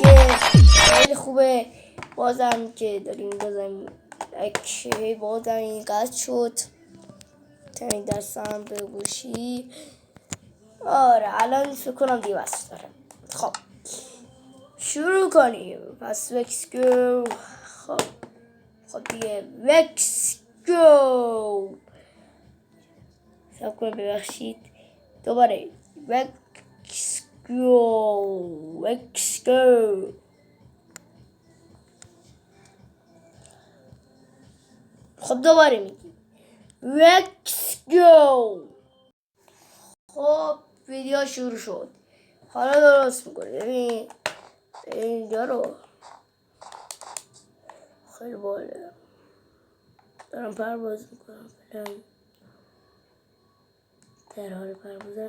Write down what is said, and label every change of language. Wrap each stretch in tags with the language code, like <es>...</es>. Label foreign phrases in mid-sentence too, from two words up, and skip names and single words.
<fa>که خیلی خوبه. بازم که داریم اکه بازم این قد شد تا این دستم به گوشی. آره الان فکر کنم دیگه بس دارم. خب شروع کنیم. پس</fa> <en>let's go.</en> <fa>خب دیگه</fa> <en>let's go.</en> <fa>سب کنم ببخشید دوباره</fa> <en>let's go.</en> <fa>خب دوباره میگیم</fa> <en>let's go.</en> <fa>خب ویدیو شروع شد. حالا درست میکنه. ببین اینجا رو خیلی باله دارم پرواز میکنم. در حال پروازم.</fa>